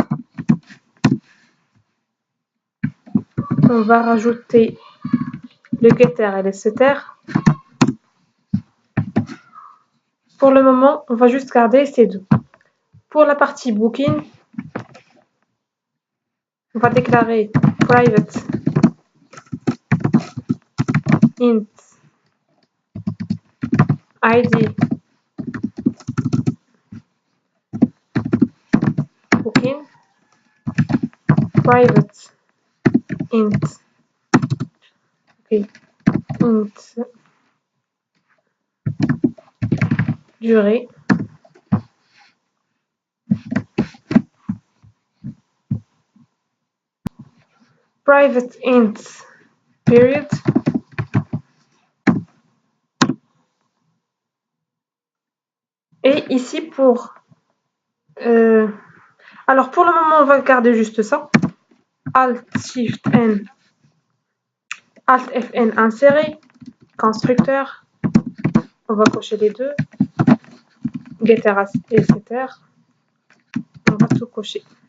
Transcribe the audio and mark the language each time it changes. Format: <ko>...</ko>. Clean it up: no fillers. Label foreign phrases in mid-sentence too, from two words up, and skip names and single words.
<fr>On va rajouter le getter et le setter. Pour le moment, on va juste garder ces deux. Pour la partie booking, on va déclarer</fr> <en>private int id booking, private int durée, private int period,</en> <fr>et ici pour alors pour le moment on va garder juste ça. Alt Shift N, Alt Fn insérer, constructeur, on va cocher les deux, getter et setter, on va tout cocher.</fr>